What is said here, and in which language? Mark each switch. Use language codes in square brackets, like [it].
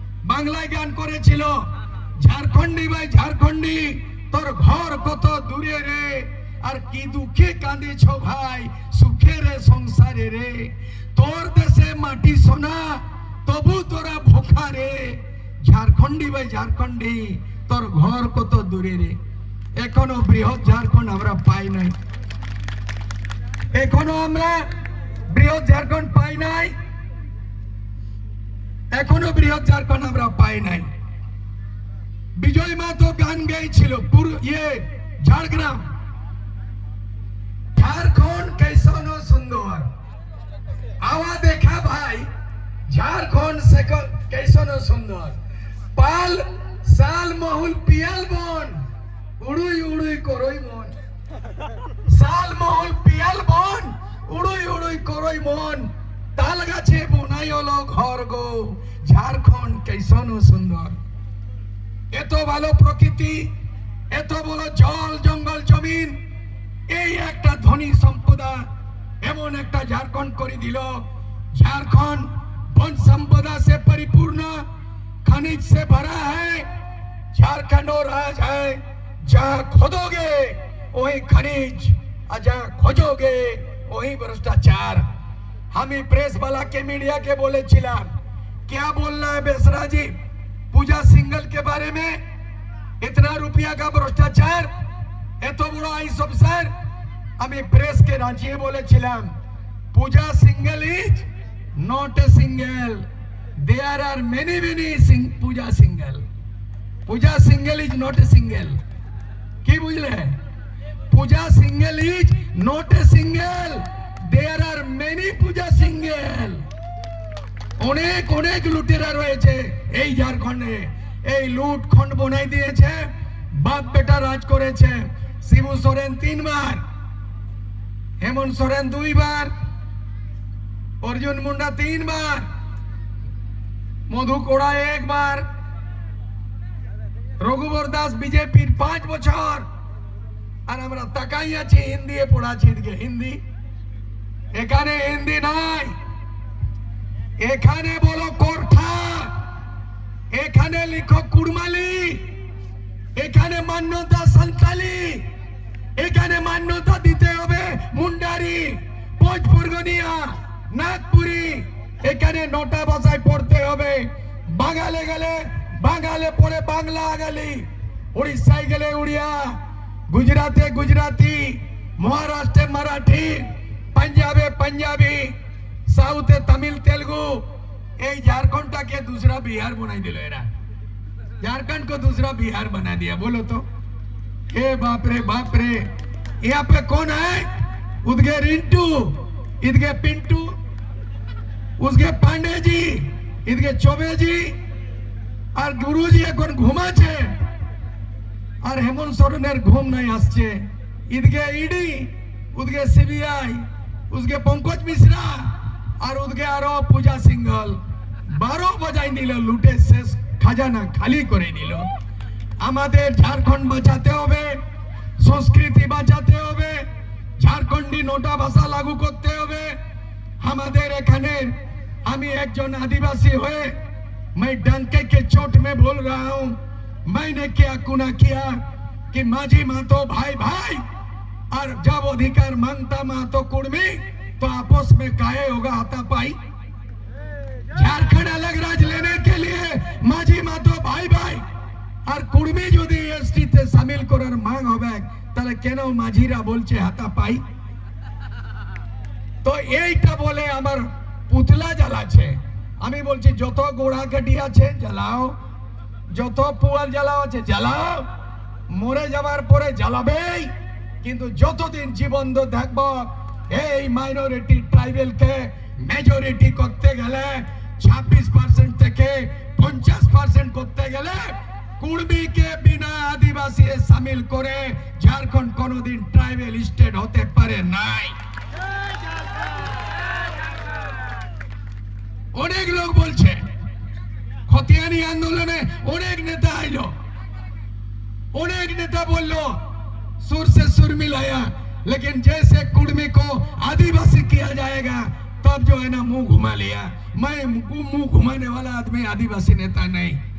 [bn] বাংলায় গান করেছিল, ঝাড়খণ্ডী ভাই ঝাড়খণ্ডী তোর ঘর কত দূরে রে, আর কি দুঃখে কাঁদিছ ভাই সুখে রে সংসারে রে, তোর দেশে মাটি সোনা তবু তোরা ভোখা রে, ঝাড়খণ্ডী ভাই ঝাড়খণ্ডী তোর ঘর কত দূরে রে। এখনো বৃহৎ ঝাড়খণ্ড আমরা পাই নাই, এখনো আমরা বৃহৎ ঝাড়খণ্ড পাই নাই, এখনো বৃহৎ ঝাড়খণ্ড আমরা পাই নাই। বিজয় মাতো গান গেয়েছিল ঝাড়গ্রাম, [hi] ঝাড়খণ্ড कैसन सुंदर, आवा देखा भाई झारखंड से कैसन सुंदर, पाल साल महुल पियल बन उड़ुई उड़ुई करोई मन, साल महुल पियल बन उड़ुई उड़ुई करोई मन, [bn] ताल गाছে বোনাই হলো ঘর গো, [hi] ঝাড়খণ্ড कैसन सुंदर। [bn] এত ভালো প্রকৃতি, এত বড় জল জঙ্গল জমিন, এই একটা ধনী সম্পদা এমন একটা ঝাড়খণ্ড করে দিল। [hi] झारखंड वन संपदा से परिपूर्ण, खनिज से भरा है, झारखंड और राज है, जहां खोदोगे वही खनिज और जहां खोजोगे वही भ्रष्टाचार। हम ही प्रेस वाला के मीडिया के बोले चिला, क्या बोलना है बेसरा जी पूजा सिंगल के बारे में, इतना रुपया का भ्रष्टाचार, ये तो बड़ा आईएएस अफसर। हमें प्रेस के रांची बोले चिला, [en] Puja single is not a single, there are many puja single, puja single is not a single, [bn] কি বুঝলে, [en] puja single is not a single, there are many puja single। [bn] অনেক অনেক লুটেরা রয়েছে এই ঝাড়খণ্ডে, এই লুট খণ্ড বনাই দিয়েছে, বাপ বেটা রাজ করেছে। শিবু সোরেন 3 বার, হেমন্ত সোরেন 2 বার, [hi] अर्जुन मुंडा 3 बार, मधु कोड़ा 1 बार, [bn] रघुवर दास बीजेपी 5 বছর। আর আমরা তাকাই আছি হিন্দি পড়াচ্ছি, এদিকে হিন্দি, এখানে হিন্দি নাই, এখানে বলো কোরঠা, এখানে লিখো কুড়মালি, এখানে মান্যতা সান্তালি, এখানে মান্যতা দিতে হবে মুন্ডারি, ভোজপুরগনিয়া, নাগপুরি, এখানে নোটা ভাষায় পড়তে হবে। বাঙালে গেলে বাঙালে পড়ে বাংলা গেলি, উড়িষ্যায় গেলে উড়িয়া, গুজরাটে গুজরাটি, মহারাষ্ট্রে মারাঠি, পাঞ্জাবে পাঞ্জাবি, সাউথে তামিল তেলুগু। [hi] এই झारखंडটাকে दूसरा बिहार बना दिलो, एरा झारखंड को दूसरा बिहार बना दिया। बोलो तो ए बाप रे बाप रे। यहाँ पे कौन है, उदगे रिंटू, इदगे पिंटू, उसके पांडे जी, इदगे चौबे जी, और गुरु जी [bn] এখন ঘুমাচ্ছে, আর হেমন্ত সোরেনের ঘুম নাই আসছে। ইদগে ইডি, উদগে সিবিআই, [hi] उसके पंकज मिश्रा, और उदगे आरो पूजा सिंगल [bn] 12 বাজাই নিল, লুটে শেষ খাজানা খালি করে নিল। আমাদের ঝাড়খণ্ড বাঁচাতে হবে, সংস্কৃতি বাঁচাতে হবে, ঝাড়খণ্ডী নোটা ভাষা লাগু করতে হবে। আমাদের এখানে আমি একজন [hi] आदिवासी हुए, मैं डंके के चोट में बोल रहा हूं, मैंने क्या गुनाह किया कि माझी मातो भाई भाई, और जब अधिकार मांगता मातो कुर्मी तो आपस में काहे होगा हाथापाई। झारखंड अलग राज लेने के लिए माझी मातो भाई भाई और कुर्मी [bn] যদি এসটি তে শামিল করার মাং হবে, তাহলে কেন মাঝিরা বলছে হাতাপাই। তো এইটা বলে আমার পুতলা জ্বালাচ্ছে। আমি বলছি যত গোড়া কাটি আছে জ্বালাও, যত পুয়াল জ্বালাও আছে জ্বালাও, মরে যাবার পরে জ্বালাবেই, কিন্তু যতদিন জীবন থাকবো এই মাইনরিটি ট্রাইবেলকে মেজরিটি করতে গেলে 26% থেকে 50% করতে গেলে কুর্মীকে বিনা আদিবাসী শামিল করে ঝাড়খণ্ড কোনোদিন ট্রাইবেল স্টেট হতে পারে নাই। অনেক লোক বলছে, খতিয়ানি আন্দোলনে অনেক নেতা আইলো, অনেক নেতা বললো [hi] सुर से सुर मिलाया, लेकिन जैसे कुर्मी को आदिवासी किया जाएगा तब जो है ना मुंह घुमा लिया। मैं मुंह घुमाने वाला आदमी आदिवासी नेता नहीं।